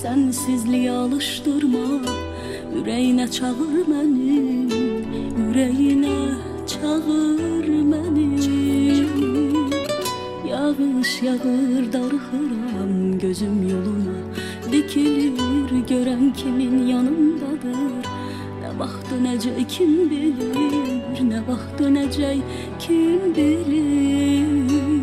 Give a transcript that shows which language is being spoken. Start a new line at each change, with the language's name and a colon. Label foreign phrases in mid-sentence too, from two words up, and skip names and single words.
Turkish: sensizliğe alıştırma. Yüreğine çağır beni, yüreğine çağır beni.
Azerbaijani: Yağış yağır darıxıram gözüm yoluna, dikilir gören kimin yanındadır. Ne vaxt dönəcək kim bilir, ne vaxt dönəcək kim bilir.